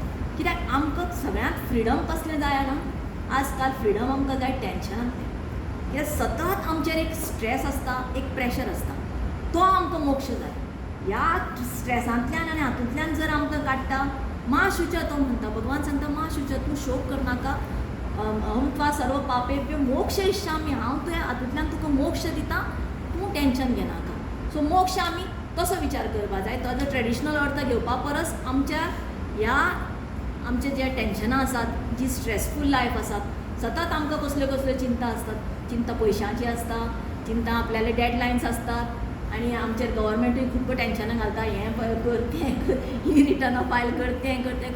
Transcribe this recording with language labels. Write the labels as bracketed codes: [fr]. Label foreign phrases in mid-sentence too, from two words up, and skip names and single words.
[kok] कित्याक आमकां सगळ्यांत फ्रिडम कसलें जाय ना, आजकाल फ्रिडम आमकां जाय टेन्शनांतलें. कित्याक सतत आमचेर एक स्ट्रेस आसता, एक प्रेशर आसता, तो आमकां मोक्ष जाय. ह्या स्ट्रेसांतल्यान आनी हातूंतल्यान जर आमकां काडटा [sa] मा शुच [kok] तो म्हणटा, भगवान सांगता [sa] मा शुच, [kok] तूं शोक करनाका, [sa] अहम त्वा सर्व पापेभ्यो मोक्ष इच्छामी, [kok] हांव तुवें हातूंतल्यान तुका मोक्ष दिता, तूं टेंशन घेनाका. सो मोक्ष आमी तसो विचार करपा जाय. ताजो ट्रेडिशनल अर्थ घेवपा परस आमच्या ह्या आमचे जे टेंशनां आसात, जी [en] stressful life [kok] आसात, सतत आमकां कसल्यो कसल्यो चिंता आसतात, चिंता पयशांची आसता, चिंता आपल्याले डेडलायन्स आसतात आनी आमचेर गव्हर्मेंटूय खूब टेंशनां घालता, हें कर तें कर, ही रिटर्नां फायल कर, तें कर तें कर.